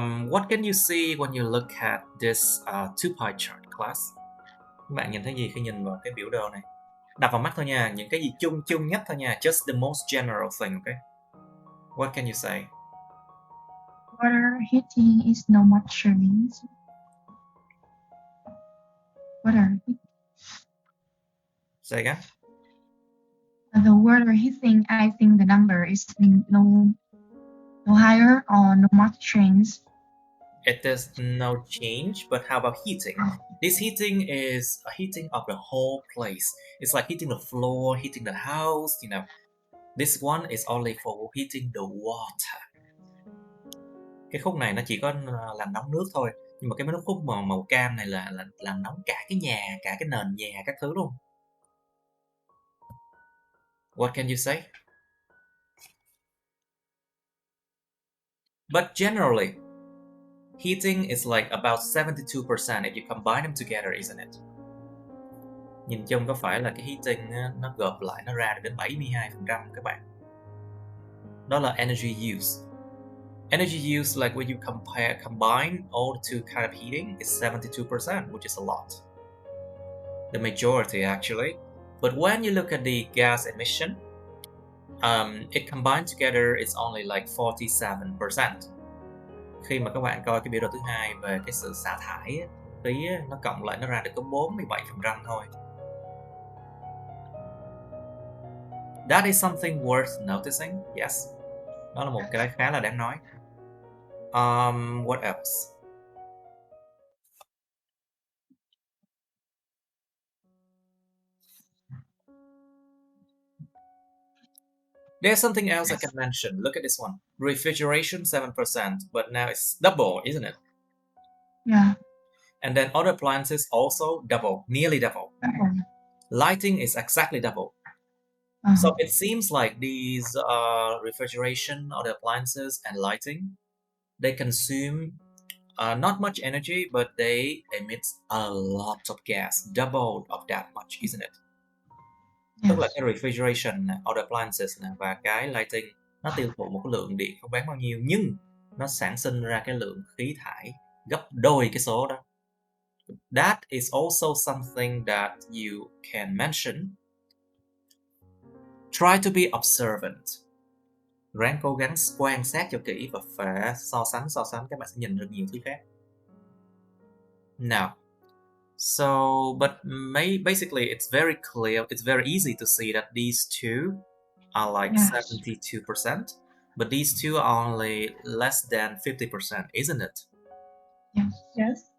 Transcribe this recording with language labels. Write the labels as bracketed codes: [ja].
[en] What can you see when you look at this two pie chart, class? [vi] Các bạn nhìn thấy gì khi nhìn vào cái biểu đồ này? Đập vào mắt thôi nha, những cái gì chung nhất thôi nha, [en] just the most general thing, okay? What can you say? Water heating is no much change. Water. Say again. The water heating, I think the number is no higher or no much change. It is no change, but how about heating? This heating is a heating of the whole place. It's like heating the floor, heating the house, you know. This one is only for heating the water. [vi] Cái khúc này nó chỉ có làm nóng nước thôi, nhưng mà cái khúc màu cam này là làm nóng cả cái nhà, cả cái nền nhà các thứ luôn. [en] What can you say? But generally, heating is like about 72% if you combine them together, isn't it? [vi] Nhìn chung có phải là cái heating nó gộp lại nó ra đến 72% các bạn. Đó là energy use. [en] Energy use, like when you combine all the two kind of heating, is 72%, which is a lot. The majority actually. But when you look at the gas emission, it combined together is only like 47%. [vi] Khi mà các bạn coi cái biểu đồ thứ hai về cái sự xả thải khí, nó cộng lại nó ra được có 47% thôi. [en] That is something worth noticing. Yes. [vi] Đó là một cái khá là đáng nói. [en] What else? There's something else I can mention. Look at this one. Refrigeration 7%, but now it's double, isn't it? Yeah. And then other appliances also double, nearly double. Lighting is exactly double. So it seems like these refrigeration, other appliances, and lighting, they consume not much energy, but they emit a lot of gas, double of that much, isn't it? Yes. [vi] Tức là cái refrigeration, [en] other appliances [vi] và cái lighting, nó tiêu thụ một cái lượng điện không bán bao nhiêu, nhưng nó sản sinh ra cái lượng khí thải gấp đôi cái số đó. [en] That is also something that you can mention. Try to be observant. [vi] Ráng cố gắng quan sát cho kỹ và phải so sánh, các bạn sẽ nhìn được nhiều thứ khác. [en] Now, so, but basically it's very clear, it's very easy to see that these two are like 72%, but these two are only less than 50%, isn't it? Yes. Yes.